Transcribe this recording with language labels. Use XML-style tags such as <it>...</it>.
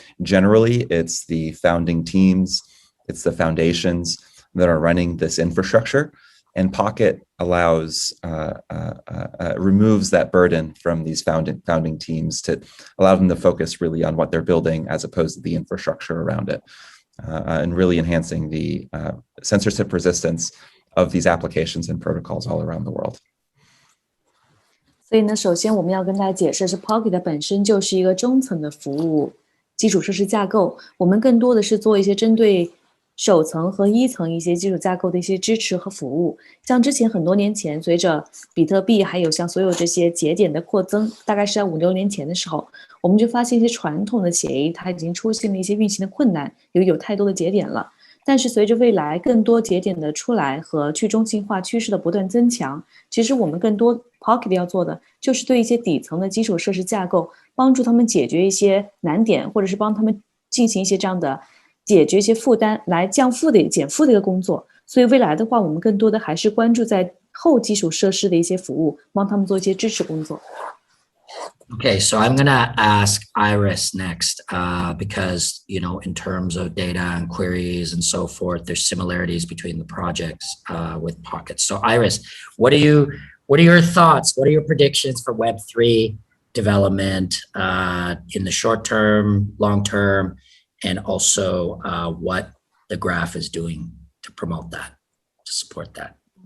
<en>Generally, it's the founding teams, it's the foundations that are running this infrastructure, and Pocket allows removes that burden from these founding teams to allow them to focus really on what they're building as opposed to the infrastructure around it, and really enhancing the censorship resistance of these applications and protocols all around the world.</en> <zh>所以呢，首先我们要跟大家解释是 Pocket 本身就是一个中层的服务基础设施架构，我们更多的是做一些针对首层和一层一些基础架构的一些支持和服务。像之前很多年前，随着比特币还有像所有这些节点的扩增，大概是在5-6年前的时候，我们就发现一些传统的协议它已经出现了一些运行的困难，有太多的节点了。但是随着未来更多节点的出来和去中心化趋势的不断增强，其实我们更多 Pocket 要做的就是对一些底层的基础设施架构，帮助他们解决一些难点，或者是帮他们进行一些这样的解决一些负担，来减负的一个工作。所以未来的话，我们更多的还是关注在后基础设施的一些服务，帮他们做一些支持工作。</zh> <en>Okay, so I'm going to ask Iris next, because, in terms of data and queries and so forth, there's similarities between the projects with Pocket. So Iris, what are your thoughts? What are your predictions for Web3 development in the short term, long term, and also what the graph is doing to promote that, to support that?</en>